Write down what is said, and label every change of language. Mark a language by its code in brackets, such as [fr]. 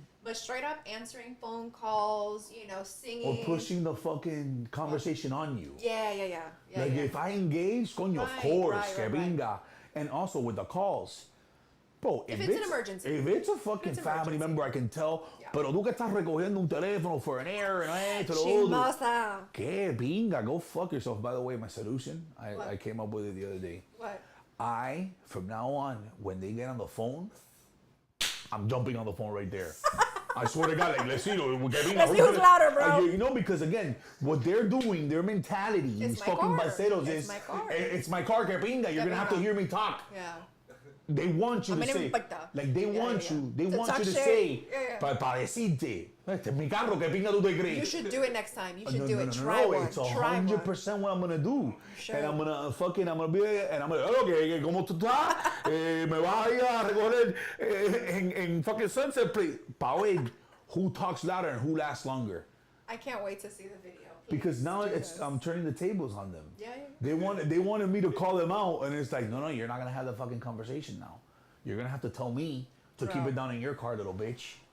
[en] But straight up answering phone calls, singing. Or pushing the fucking conversation on you. Yeah. Like, if I engage, coño, of course, que venga. And also with the calls. Bro, if it's an emergency. If it's a fucking family member, I can tell. Yeah. [es] Pero tú que estás recogiendo un teléfono for an errand, Chismosa. [en] Que pinga, go fuck yourself. By the way, my solution, I came up with it the other day. What? From now on, when they get on the phone, I'm jumping on the phone right there. I swear to God, like, let's see who's louder, bro. Because again, what they're doing, their mentality, these fucking parceros is, it's my car, que pinga, you're gonna have to hear me talk. Yeah. They want you to say, like, they want you to say, para decirte, este es mi carro, que pinga tú te crees. You should do it next time. You should do it. Try one. It's 100% what I'm gonna do. Sure. And I'm gonna be, and I'm gonna, okay, ¿cómo tú estás? [es] Me vas a ir a recoger en fucking Sunset, please. [en] Wait, who talks louder and who lasts longer? I can't wait to see the video. Because now I'm turning the tables on them. Yeah. They wanted me to call them out, and it's like, no, you're not gonna have the fucking conversation now. You're gonna have to tell me to keep it down in your car, little bitch.